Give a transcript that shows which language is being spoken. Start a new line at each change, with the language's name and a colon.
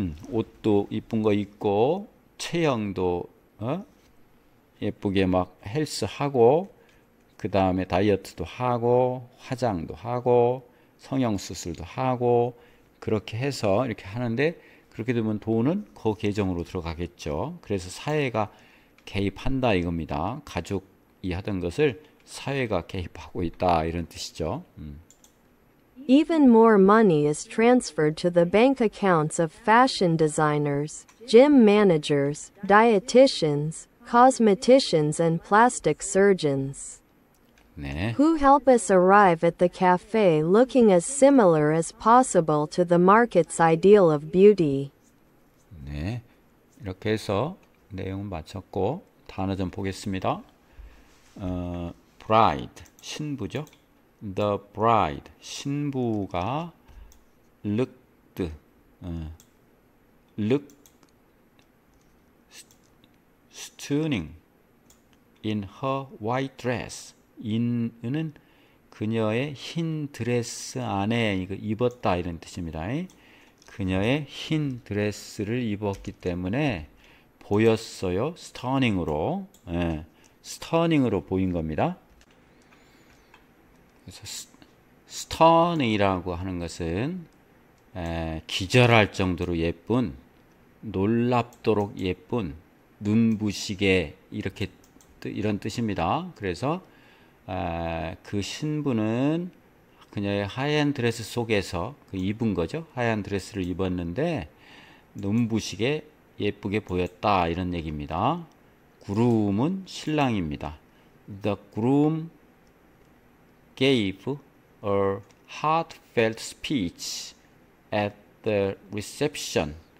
Korean: 옷도 이쁜 거 입고 체형도 예쁘게 막 헬스하고 그 다음에 다이어트도 하고 화장도 하고 성형수술도 하고 그렇게 해서 이렇게 하는데 그렇게 되면 돈은 그 계정으로 들어가겠죠. 그래서 사회가 개입한다 이겁니다. 가족이 하던 것을 사회가 개입하고 있다 이런 뜻이죠.
English: Even more money is transferred to the bank accounts of fashion designers, gym managers, dietitians, cosmeticians, and plastic surgeons.
Korean: 네.
English: Who help us arrive at the cafe looking as similar as possible to the market's ideal of beauty.
Korean: 네. 이렇게 해서 내용은 마쳤고 단어 좀 보겠습니다. bride 신부죠.
English: The bride
Korean: 신부가
English: looked stunning in her white dress.
Korean: in은 그녀의 흰 드레스 안에 이거 입었다 이런 뜻입니다. 그녀의 흰 드레스를 입었기 때문에 보였어요. 스터닝으로 스터닝으로 보인 겁니다. 그래서 스터닝이라고 하는 것은 기절할 정도로 예쁜 놀랍도록 예쁜 눈부시게 이렇게 이런 뜻입니다. 그래서 그 신부는 그녀의 하얀 드레스 속에서 그 입은 거죠. 하얀 드레스를 입었는데 눈부시게 예쁘게 보였다 이런 얘기입니다. groom은 신랑입니다.
English: The groom gave a heartfelt speech at the reception.